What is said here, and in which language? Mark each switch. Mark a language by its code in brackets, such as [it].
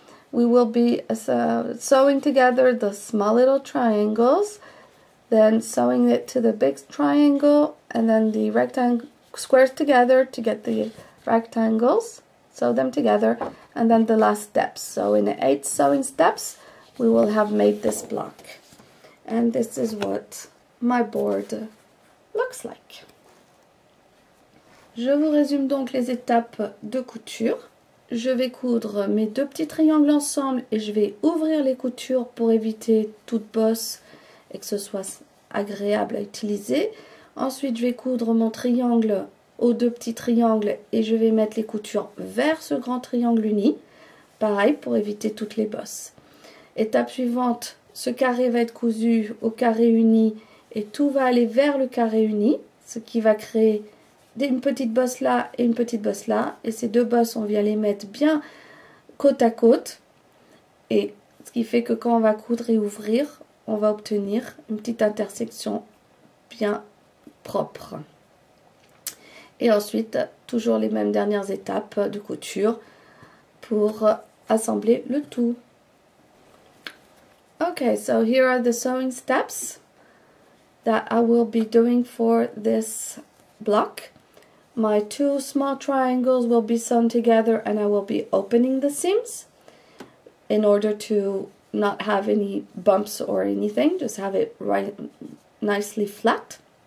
[en] We will be sewing together the small little triangles, then sewing it to the big triangle, and then the rectangle squares together to get the rectangles, sew them together, and then the last steps. So in the 8 sewing steps, we will have made this block. And this is what my board looks like. [fr] Je vous résume donc les étapes de couture. Je vais coudre mes 2 petits triangles ensemble et je vais ouvrir les coutures pour éviter toute bosse et que ce soit agréable à utiliser. Ensuite, je vais coudre mon triangle aux 2 petits triangles et je vais mettre les coutures vers ce grand triangle uni. Pareil pour éviter toutes les bosses. Étape suivante, ce carré va être cousu au carré uni et tout va aller vers le carré uni, ce qui va créer une petite bosse là et une petite bosse là, et ces 2 bosses on vient les mettre bien côte à côte, et ce qui fait que quand on va coudre et ouvrir, on va obtenir une petite intersection bien propre. Et ensuite toujours les mêmes dernières étapes de couture pour assembler le tout. [en] Okay, so here are the sewing steps that I will be doing for this block. My 2 small triangles will be sewn together and I will be opening the seams in order to not have any bumps or anything, just have it right nicely flat.